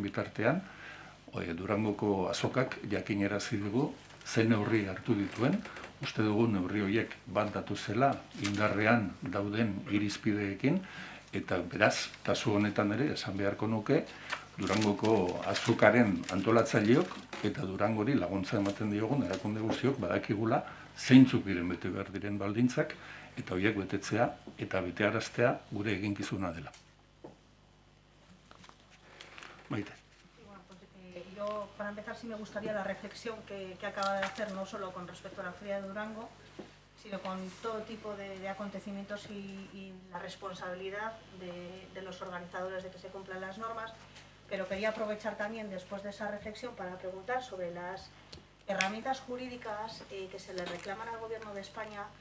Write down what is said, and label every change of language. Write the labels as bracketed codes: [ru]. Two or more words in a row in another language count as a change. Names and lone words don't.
[eu] bitartean, Durangoko azokak jakinarazi dugu zein neurri hartu dituen, uste dugu neurri horiek bat datuzela indarrean dauden irizpideekin, eta beraz, kasu honetan ere, esan beharko nuke, Durangoko azokaren antolatzaileok eta Durangori laguntza ematen diogun erakunde guztiok badakigula zeintzuk diren bete behar diren baldintzak, eta horiek betetzea eta betearaztea gure eginkizuna dela. [es] Maite. Yo, para empezar, sí me gustaría la reflexión que acaba de hacer, no solo con respecto a la Feria de Durango, sino con todo tipo de acontecimientos y la responsabilidad de los organizadores de que se cumplan las normas. Pero quería aprovechar también, después de esa reflexión, para preguntar sobre las herramientas jurídicas que se le reclaman al Gobierno de España.